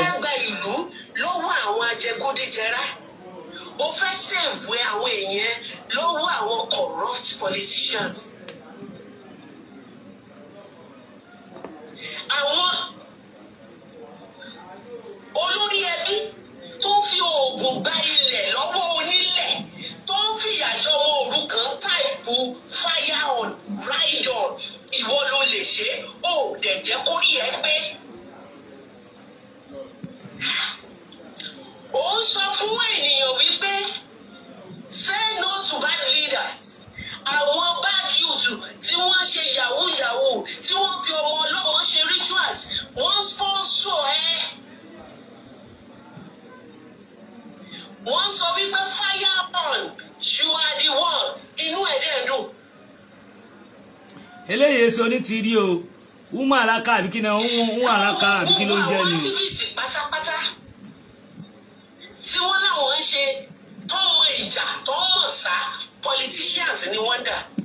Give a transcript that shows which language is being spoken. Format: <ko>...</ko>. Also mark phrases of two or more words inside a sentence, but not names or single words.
<yo>fẹ́ gba ìlú lọ́wọ́ àwọn ajẹgúdújẹrá. Ó fẹ́ sèvù àwọn èèyàn lọ́wọ́ àwọn</yo> <en>corrupt politicians.</en> <yo>Àwọn olórí ẹbí tó ń fi oògùn gba ilẹ̀ lọ́wọ́ onílẹ̀, tó ń fìyà jẹ ọmọ òrukàn, táìpù</yo> <en>fire on, ride on,</en> <yo>ìwọ ló lè ṣe, ó dẹ̀ jẹ́ kó rí ẹ pé. Ó ń sọ fún ènìyàn wípé,</yo> <en>"Say no to bad leaders."</en> <yo>Àwọn</yo> <en>bad youth</en> <yo>tí wọ́n ṣe</yo> <en>yahoo yahoo,</en> <yo>tí wọ́n fi ọmọ ọlọ́mọ ṣe rituals, wọ́n sponsor ẹ. Wọ́n sọ wípé,</yo> <en>"Fire on, you are the one."</en> <yo>Inú ẹ̀ dẹ̀ dùn. Eléyìí ṣe onítìrí o. Wúmọ̀ àràkà àbí kí ni? Wúmọ̀ àràkà àbí kí ló ń jẹ́ ni o? Àwọn activists pátápátá tí wọ́n láwọn ń ṣe, tó mọ ìjà, tó mọ̀ sá, politicians ni wọ́n dà.</yo>